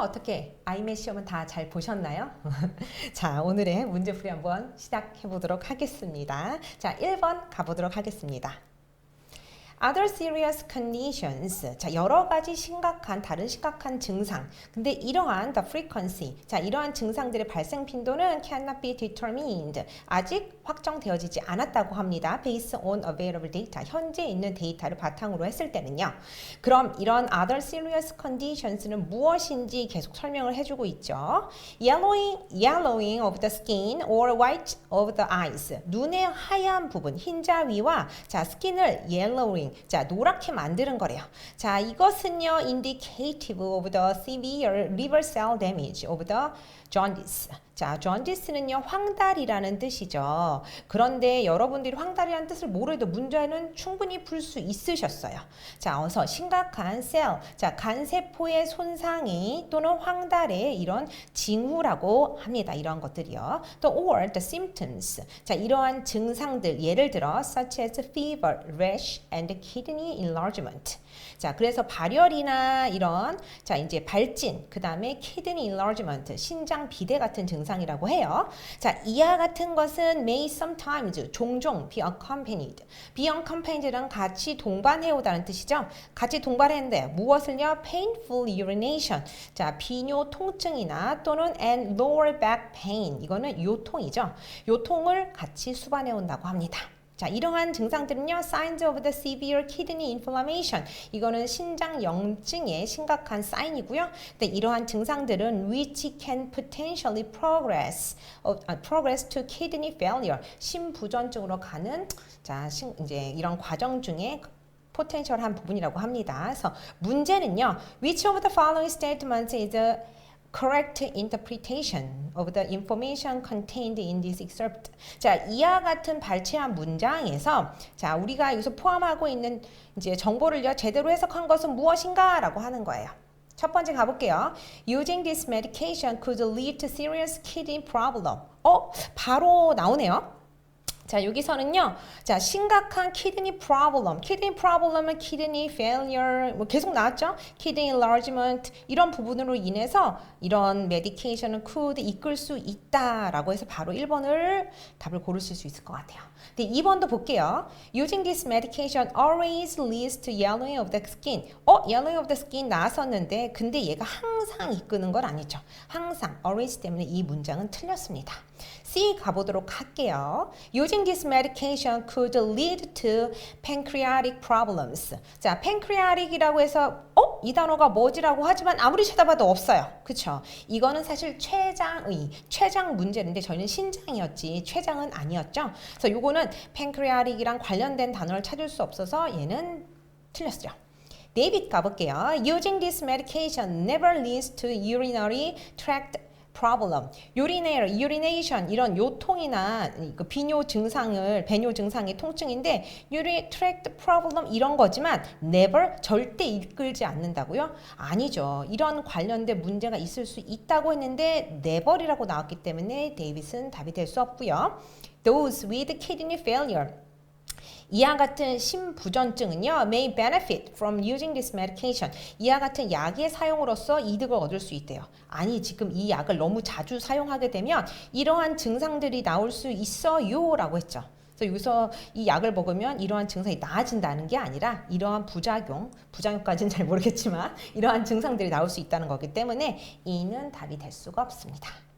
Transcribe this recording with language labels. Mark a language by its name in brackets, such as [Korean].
[Korean] 어떻게 아이메 시험은 다 잘 보셨나요? 자, 오늘의 문제풀이 한번 시작해 보도록 하겠습니다. 자, 1번 가보도록 하겠습니다. [English] Other serious conditions. [Korean] 자, 여러 가지 다른 심각한 증상. 근데 이러한 [English] the frequency. [Korean] 자, 이러한 증상들의 발생 빈도는 [English] cannot be determined. [Korean] 아직 확정되어지지 않았다고 합니다. [English] Based on available data. [Korean] 현재 있는 데이터를 바탕으로 했을 때는요. 그럼 이런 [English] other serious conditions [Korean] 는 무엇인지 계속 설명을 해주고 있죠. [English] Yellowing of the skin or white of the eyes. [Korean] 눈의 하얀 부분, 흰자위와 자, 스킨을 yellowing 자, 노랗게 만드는 거래요. 자, 이것은요, [English] indicative of the severe liver cell damage of the jaundice. [Korean] 자, jaundice는요, 황달이라는 뜻이죠. 그런데 여러분들이 황달이라는 뜻을 모르도 문제는 충분히 풀 수 있으셨어요. 자, 어서 심각한 셀, 자, 간세포의 손상이 또는 황달의 이런 징후라고 합니다. 이런 것들이요. 또 [English] or the symptoms. [Korean] 자, 이러한 증상들, 예를 들어 [English] such as fever, rash, and kidney enlargement. [Korean] 자, 그래서 발열이나 이런 자, 이제 발진, 그다음에 kidney enlargement, 신장 비대 같은 증상이라고 해요. 자, 이와 같은 것은 [English] may sometimes [Korean] 종종 [English] be accompanied. [Korean] be accompanied랑 같이 동반해 오다는 뜻이죠. 같이 동반했는데 무엇을요? [English] painful urination. [Korean] 자, 비뇨 통증이나 또는 [English] and lower back pain. [Korean] 이거는 요통이죠. 요통을 같이 수반해 온다고 합니다. 자, 이러한 증상들은요, [English] signs of the severe kidney inflammation. [Korean] 이거는 신장 염증의 심각한 사인이고요. 근데 이러한 증상들은 [English] which can potentially progress to kidney failure. [Korean] 심부전증으로 가는 자, 이제 이런 과정 중에 포텐셜한 부분이라고 합니다. 그래서 문제는요, [English] which of the following statements is a correct interpretation of the information contained in this excerpt. [Korean] 자, 이와 같은 발췌한 문장에서 자, 우리가 여기서 포함하고 있는 이제 정보를요, 제대로 해석한 것은 무엇인가라고 하는 거예요. 첫 번째 가볼게요. [English] Using this medication could lead to serious kidney problem. [Korean] 바로 나오네요. 자, 여기서는요, 자, 심각한 kidney problem은 kidney failure, 뭐 계속 나왔죠? kidney enlargement, 이런 부분으로 인해서 이런 medication은 could 이끌 수 있다라고 해서 바로 1번을 답을 고르실 수 있을 것 같아요. 근데 2번도 볼게요. [English] Using this medication always leads to yellowing of the skin. [Korean] yellowing of the skin 나왔었는데, 근데 얘가 항상 이끄는 건 아니죠. 항상, always 때문에 이 문장은 틀렸습니다. C 가보도록 할게요. [English] Using this medication could lead to pancreatic problems. [Korean] 자, pancreatic이라고 해서 이 단어가 뭐지라고 하지만 아무리 찾아봐도 없어요. 그쵸? 이거는 사실 췌장 문제인데 저희는 신장이었지 췌장은 아니었죠. 그래서 요거는 pancreatic이랑 관련된 단어를 찾을 수 없어서 얘는 틀렸죠. 데이빗 가볼게요. [English] Using this medication never leads to urinary tract problem. [Korean] urination 이런 요통이나 배뇨 증상의 통증인데 urinary tract problem 이런 거지만 never 절대 이끌지 않는다고요? 아니죠. 이런 관련된 문제가 있을 수 있다고 했는데 never이라고 나왔기 때문에 데이빗은 답이 될 수 없고요. [English] Those with kidney failure [Korean] 이와 같은 심부전증은요, [English] may benefit from using this medication. [Korean] 이와 같은 약의 사용으로서 이득을 얻을 수 있대요. 아니, 지금 이 약을 너무 자주 사용하게 되면 이러한 증상들이 나올 수 있어요 라고 했죠. 그래서 여기서 이 약을 먹으면 이러한 증상이 나아진다는 게 아니라 이러한 부작용까지는 잘 모르겠지만 이러한 증상들이 나올 수 있다는 거기 때문에 이는 답이 될 수가 없습니다.